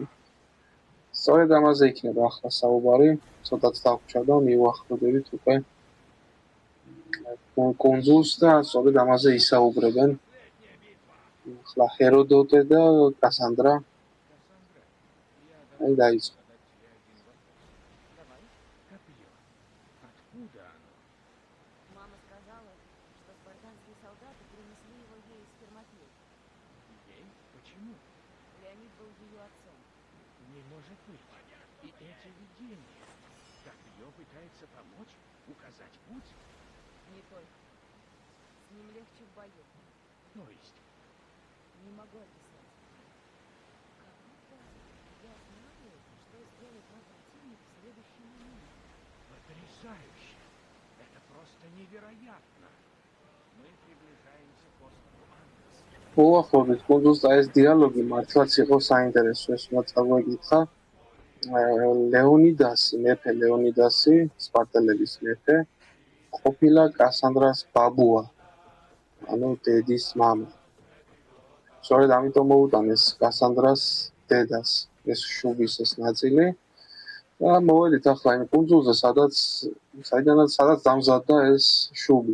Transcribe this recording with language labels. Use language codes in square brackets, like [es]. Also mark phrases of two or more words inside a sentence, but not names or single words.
[ka] სწორედ ამაზე იქნება ახლა საუბარი, ცოტაც დავხვდა და მივახლოვდებით უკვე კუნძულს და სწორედ ამაზე ისაუბრებენ ახლა ჰეროდოტე და კასანდრა. აი დაიწყო. [ru] Мама сказала, что спартанские солдаты принесли его ей из Фермопилы. Ей? Почему? Леонид был ее отцом. Не может быть. И эти видения. Копье пытается помочь, указать путь? Не только. С ним легче в бою. То есть? Не могу описать. Как будто я знаю, что сделает мой противник в следующий момент. Потрясающе! Это просто невероятно! Мы приближаемся к острову Андрос. [ka] უახლოვდით კუნძულს და ეს დიალოგი მართლაც იყო საინტერესო, ეს უნდა წაგვეკითხა. ლეონიდასი, მეფე ლეონიდასი, სპარტელების მეფე, ყოფილა კასანდრას ბაბუა, ანუ დედის მამა. სწორედ ამიტომ მოუტანეს კასანდრას დედას ეს შუბის ეს ნაწილი და მოვალით ახლა იმ კუნძულზე, სადაც დამზადდა ეს შუბი.